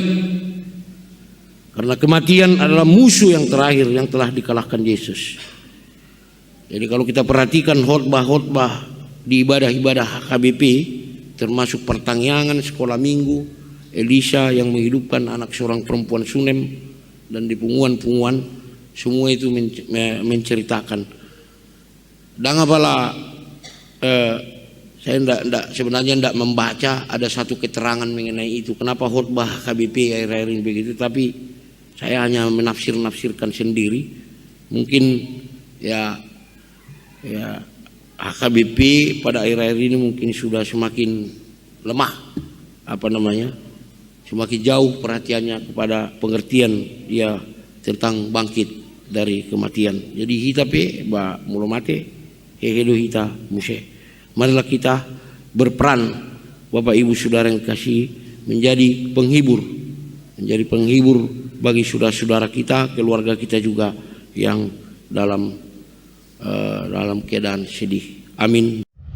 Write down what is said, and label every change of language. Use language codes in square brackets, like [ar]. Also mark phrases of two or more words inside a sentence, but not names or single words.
[id] Karena kematian adalah musuh yang terakhir yang telah dikalahkan Yesus. Jadi kalau kita perhatikan khotbah-khotbah di ibadah-ibadah HKBP, termasuk pertangyangan, sekolah minggu, Elisa yang menghidupkan anak seorang perempuan Sunem, dan di punguan-punguan, semua itu menceritakan. Dan apalah saya sebenarnya tidak membaca ada satu keterangan mengenai itu. Kenapa khotbah HKBP akhir-akhir ini begitu? Tapi saya hanya menafsirkan sendiri. Mungkin ya HKBP pada akhir-akhir ini mungkin sudah semakin lemah, semakin jauh perhatiannya kepada pengertian dia tentang bangkit dari kematian. [bbc] Jadi hita pe ba mulo mate hehedo hita muse. [id] Marilah kita berperan, Bapak Ibu Saudara yang kasih, menjadi penghibur bagi saudara-saudara kita, keluarga kita juga yang dalam keadaan sedih. Amin.